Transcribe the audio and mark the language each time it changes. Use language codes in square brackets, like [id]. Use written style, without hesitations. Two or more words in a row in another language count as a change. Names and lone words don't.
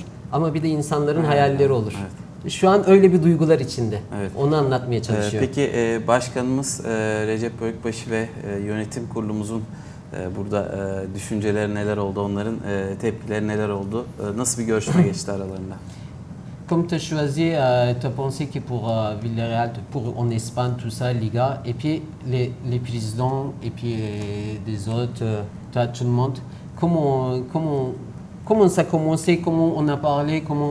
[tr] Ama bir de insanların hayalleri olur. Evet. Şu an öyle bir duygular içinde. Evet. Onu anlatmaya çalışıyorum. Peki başkanımız Recep Büyükbaşı ve yönetim kurulumuzun burada düşünceleri neler oldu, onların tepkileri neler oldu, nasıl bir görüşme geçti aralarında? [fr] Comme tu as choisi, tu as pensé que pour Villarreal, pour en Espagne, tout ça, Liga, et puis les présidents, et puis des autres, tout le monde, comment ça a commencé, comment on a parlé, comment...